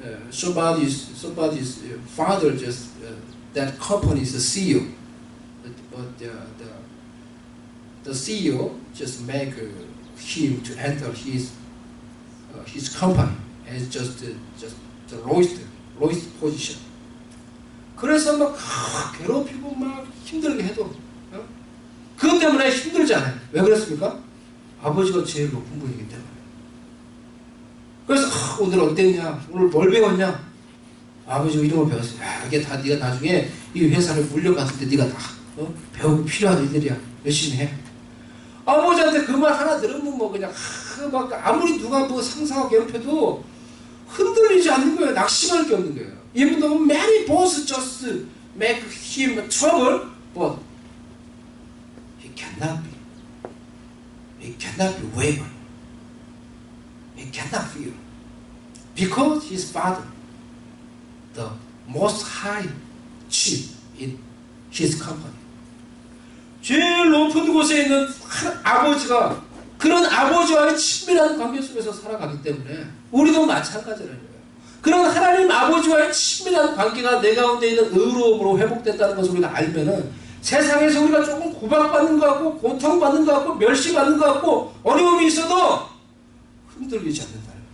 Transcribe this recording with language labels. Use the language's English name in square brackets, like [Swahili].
[English] Somebody's father just that company's CEO, but the CEO just make him to enter his company as just the lowest position. [Korean] 그래서 막 괴롭히고 막 힘들게 해도 그것 때문에 힘들지 않아요. 왜 그렇습니까? 아버지가 제일 높은 분이기 때문에. 그래서 오늘 어땠냐? 오늘 뭘 배웠냐? 아버지가 이런 걸 배웠어요. 이게 다 네가 나중에 이 회사를 물려갔을 때 네가 다 배우고 필요한 일들이야. 열심히 해. 아버지한테 그 말 하나 들으면 뭐 그냥 막 아무리 누가 뭐 상사가 괴롭혀도 흔들리지 않는 거예요. 낙심할 게 없는 거예요. [English] Even though many bosses just make him trouble, but he cannot be wavered. He cannot fear. Because his father, the most high chief in his company. [Korean] 제일 높은 곳에 있는 아버지가 그런 아버지와의 친밀한 관계 속에서 살아가기 때문에 우리도 마찬가지라는 거예요. 그런 하나님 아버지와의 친밀한 관계가 내 가운데 있는 의로움으로 회복됐다는 것을 우리가 알면은 세상에서 우리가 조금 구박받는 것 같고 고통받는 것 같고 멸시받는 것 같고 어려움이 있어도 흔들리지 않는다.